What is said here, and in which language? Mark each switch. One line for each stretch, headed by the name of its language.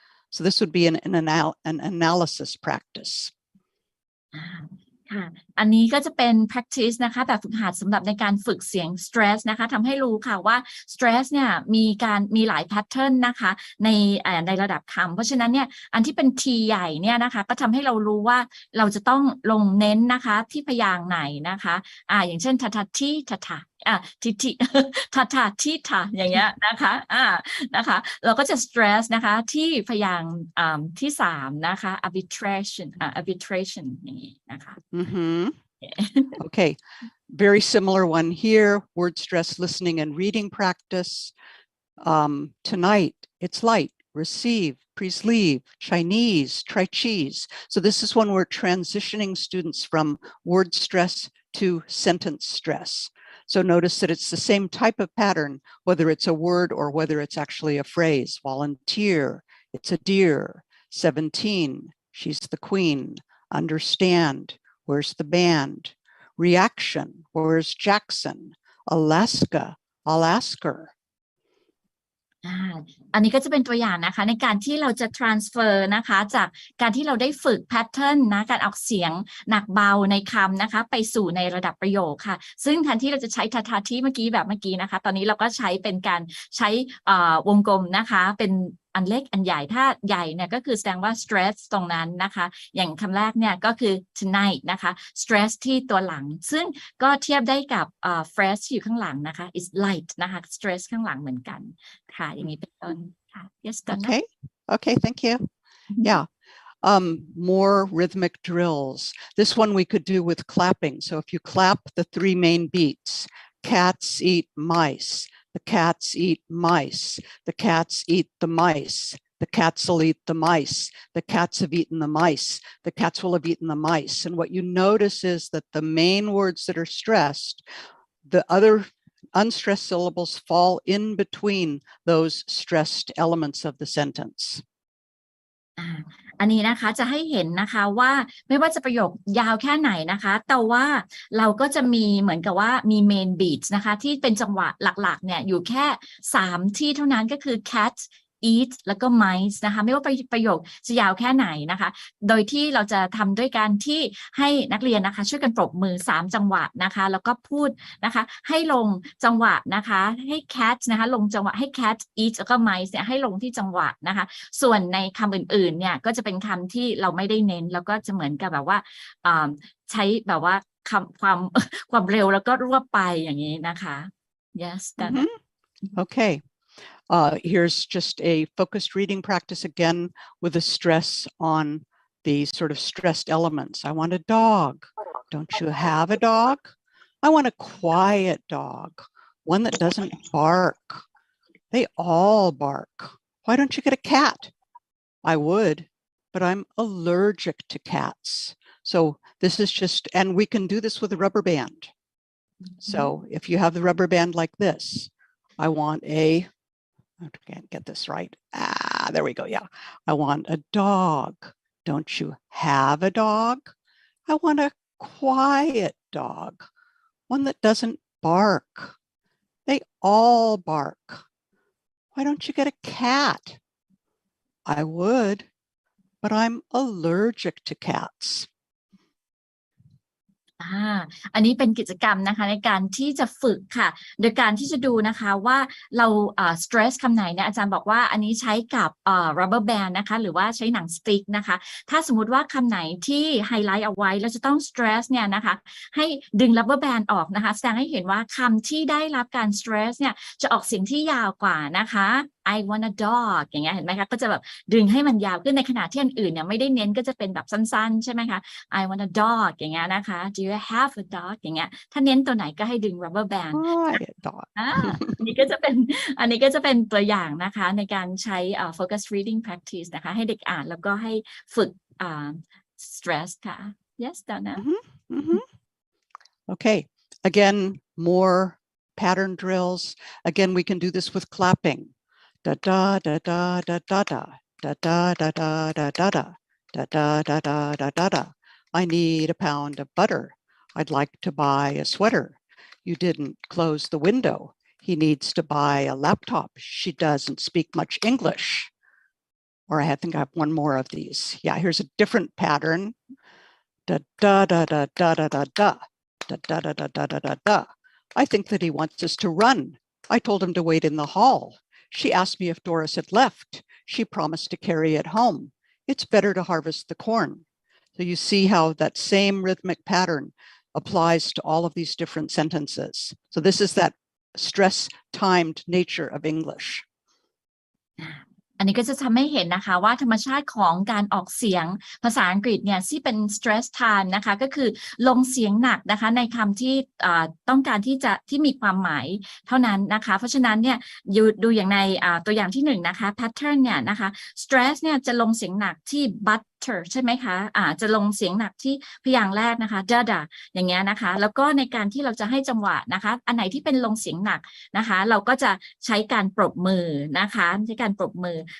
English: So this would be an analysis practice.
Thai: ค่ะอันนี้ก็จะเป็น practice นะคะแบบฝึกหัดสำหรับในการฝึกเสียง stress นะคะทำให้รู้ค่ะว่า stress เนี่ย มีหลาย pattern นะคะในระดับคำเพราะฉะนั้นเนี่ยอันที่เป็น T ใหญ่เนี่ยนะคะก็ทำให้เรารู้ว่าเราจะต้องลงเน้นนะคะที่พยางค์ไหนนะคะอย่างเช่นทาทาที่ทาทาทิทิทาทาที่ทาอย่างเงี้ยนะคะนะคะเราก็จะ stress นะคะที่พยางค์ที่3นะคะ arbitration อย่างนี้นะคะ
English: Okay, very similar one here. Word stress listening and reading practice. Tonight, it's light, receive, please leave, Chinese, try cheese. So this is when we're transitioning students from word stress to sentence stress. So notice that it's the same type of pattern, whether it's a word or whether it's actually a phrase. Volunteer, it's a deer. 17, she's the queen. Understand, where's the band? Reaction, where's Jackson? Alaska, I'll ask her.
Thai: อันนี้ก็จะเป็นตัวอย่างนะคะในการที่เราจะ transfer นะคะจากการที่เราได้ฝึก pattern นะการออกเสียงหนักเบาในคำนะคะไปสู่ในระดับประโยคค่ะซึ่งแทนที่เราจะใช้ทาทาที่เมื่อกี้นะคะตอนนี้เราก็ใช้เป็นการใช้ วงกลมนะคะเป็นอันเล็กอันใหญ่ถ้าใหญ่เนี่ยก็คือแสดงว่า stress ตรงนั้นนะคะอย่างคำแรกเนี่ยก็คือ tonight นะคะ stress ที่ตัวหลังซึ่งก็เทียบได้กับphrase ที่อยู่ข้างหลังนะคะ
English: is light
Thai: นะคะ stress ข้างหลังเหมือนกันค่ะอย่างนี้เป็นต้นค่ะ
English: yes Donna Okay, thank you. Yeah. More rhythmic drills. This one we could do with clapping. So if you clap the 3 main beats, cats eat mice, the cats eat mice, the cats eat the mice, the cats will eat the mice, the cats have eaten the mice, the cats will have eaten the mice. And what you notice is that the main words that are stressed, the other unstressed syllables fall in between those stressed elements of the sentence.
Thai: อันนี้นะคะจะให้เห็นนะคะว่าไม่ว่าจะประโยคยาวแค่ไหนนะคะแต่ว่าเราก็จะมีเหมือนกับว่ามี
English: main beats
Thai: นะคะที่เป็นจังหวะหลักๆเนี่ยอยู่แค่3ที่เท่านั้นก็คือ cat eat แล้วก็ mice นะคะไม่ว่าประโยคจะยาวแค่ไหนนะคะโดยที่เราจะทำด้วยการที่ให้นักเรียนนะคะช่วยกันปรบมือ3จังหวะนะคะแล้วก็พูดนะคะให้ลงจังหวะนะคะให้ cat นะคะลงจังหวะให้
English: cat eat
Thai: แล้วก็ mice เนี่ยให้ลงที่จังหวะนะคะส่วนในคำอื่นๆเนี่ยก็จะเป็นคำที่เราไม่ได้เน้นแล้วก็จะเหมือนกับแบบว่าใช้แบบว่าความเร็วแล้วก็รวบไปอย่างนี้นะคะ
English: yes Donna. Okay. Here's just a focused reading practice again with a stress on the sort of stressed elements. I want a dog. Don't you have a dog? I want a quiet dog, one that doesn't bark. They all bark. Why don't you get a cat? I would, but I'm allergic to cats. So this is just, and we can do this with a rubber band. So if you have the rubber band like this, I want I can't get this right. There we go. Yeah. I want a dog. Don't you have a dog? I want a quiet dog, one that doesn't bark. They all bark. Why don't you get a cat? I would, but I'm allergic to cats.
Thai: อันนี้เป็นกิจกรรมนะคะในการที่จะฝึกค่ะโดยการที่จะดูนะคะว่าเราstress คำไหนเนี่ยอาจารย์บอกว่าอันนี้ใช้กับrubber band นะคะหรือว่าใช้หนังสติ๊กนะคะถ้าสมมุติว่าคำไหนที่ไฮไลท์เอาไว้เราจะต้อง stress เนี่ยนะคะให้ดึง rubber band ออกนะคะแสดงให้เห็นว่าคำที่ได้รับการ stress เนี่ยจะออกเสียงที่ยาวกว่านะคะ
English: I want a dog
Thai: อย่างเงี้ยเห็นไหมคะก็จะแบบดึงให้มันยาวขึ้นในขณะที่อันอื่นเนี่ยไม่ได้เน้นก็จะเป็นแบบสั้นๆใช่ไหมคะ I want a dog อย่างเงี้ยนะคะ
English: Do you have a dog
Thai: อย่างเงี้ยถ้าเน้นตัวไหนก็ให้ดึง rubber band
English: Quiet dog.
Thai: อันนี้ก็จะเป็นตัวอย่างนะคะในการใช้
English: focus reading practice
Thai: นะคะให้เด็กอ่านแล้วก็ให้ฝึกstress ค่ะ
English: Yes Donna. Okay. Again, more pattern drills. Again, we can do this with clapping. Da da da da da da da da da da da da da da da da da da da da da. I need a pound of butter. I'd like to buy a sweater. You didn't close the window. He needs to buy a laptop. She doesn't speak much English. Or I think I have one more of these. Yeah, here's a different pattern. Da da da da da da da da da da da da da da da da. I think that he wants us to run. I told him to wait in the hall. She asked me if Doris had left. She promised to carry it home. It's better to harvest the corn. So you see how that same rhythmic pattern applies to all of these different sentences. So this is that stress-timed nature of English.
Thai: อันนี้ก็จะทำให้เห็นนะคะว่าธรรมชาติของการออกเสียงภาษาอังกฤษเนี่ยที่เป็น stress time นะคะก็คือลงเสียงหนักนะคะในคำที่ ต้องการที่มีความหมายเท่านั้นนะคะเพราะฉะนั้นเนี่ยดูอย่างในตัวอย่างที่1นะคะ pattern เนี่ยนะคะ stress เนี่ยจะลงเสียงหนักที่ butter ใช่ไหมคะจะลงเสียงหนักที่พยางค์แรกนะคะ da อย่างเงี้ยนะคะแล้วก็ในการที่เราจะให้จังหวะนะคะอันไหนที่เป็นลงเสียงหนักนะคะเราก็จะใช้การปรบมือนะคะใช้การปรบมือ